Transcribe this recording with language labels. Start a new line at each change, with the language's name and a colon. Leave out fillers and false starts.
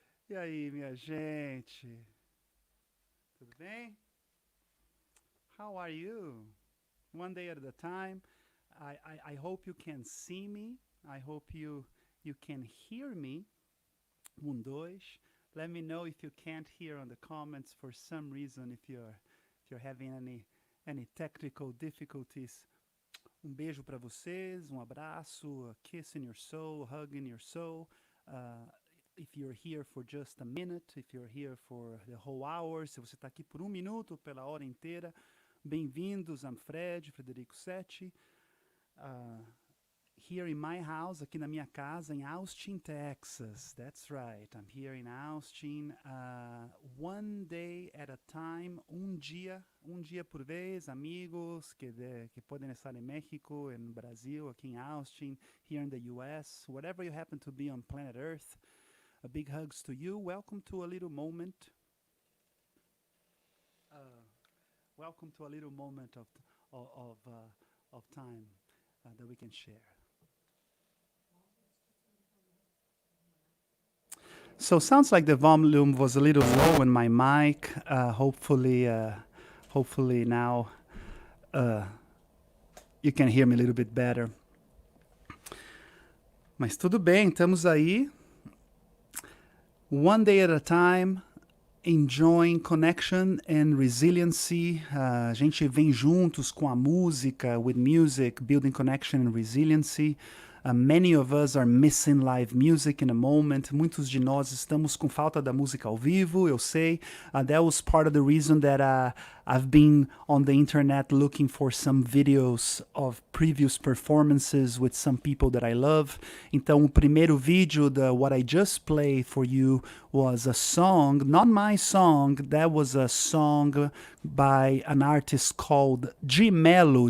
Portuguese: E aí, minha gente? Tudo bem?
English: How are you? One day at a time. I hope you can see me. I hope you can hear me. Dois. Let me know if you can't hear on the comments for some reason if you're having any technical difficulties.
Portuguese: Beijo para vocês, abraço,
English: a kiss in your soul, hug in your soul. If you're here for just a minute, if you're here for the whole hour,
Portuguese: se você está aqui por minuto, pela hora inteira, bem-vindos.
English: I'm Frederico7. Here in my house,
Portuguese: aqui na minha casa, em Austin, Texas.
English: That's right, I'm here in Austin. One day at a time,
Portuguese: dia por vez, amigos que podem estar em México, em Brasil, aqui em Austin,
English: here in the US, wherever you happen to be on planet Earth. A big hugs to you. Welcome to a little moment. Welcome to a little moment of time that we can share. So sounds like the volume was a little low in my mic. Hopefully now you can hear me a little bit better.
Portuguese: Mas tudo bem, estamos aí.
English: One day at a time, enjoying connection and resiliency.
Portuguese: A gente vem juntos com a música,
English: with music, building connection and resiliency. Many of us are missing live music in a moment.
Portuguese: Muitos de nós estamos com falta da música ao vivo, eu sei.
English: That was part of the reason that I've been on the internet looking for some videos of previous performances with some people that I love.
Portuguese: Então, o primeiro vídeo,
English: what I just played for you, was a song, not my song, that was a song by an artist called G Melo.